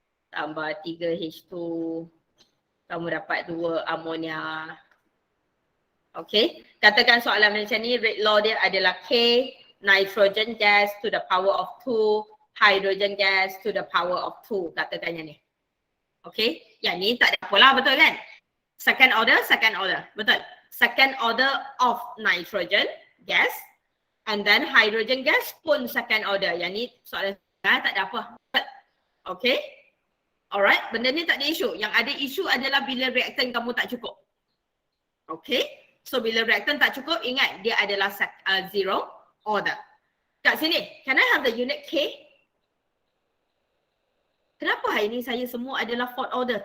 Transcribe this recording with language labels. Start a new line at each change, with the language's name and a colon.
Malay: Tambah 3H2. Kamu dapat 2 ammonia. Okay. Katakan soalan macam ni,
English: rate law
Malay: dia adalah
English: K. Nitrogen gas to the power of 2, hydrogen gas to the power of 2,
Malay: katakannya ni. Okay, yang ni tak ada apalah, betul kan?
English: Second order,
Malay: betul.
English: Second order of nitrogen gas and then hydrogen gas pun second order.
Malay: Yang ni soalan tak ada apa. Okay, alright, benda ni tak ada isu. Yang ada isu adalah bila reaktan kamu tak cukup. Okay, so bila reaktan tak cukup, ingat dia adalah zero order. Kat sini,
English: can I have the unit K?
Malay: Kenapa hari ni saya semua adalah fourth order?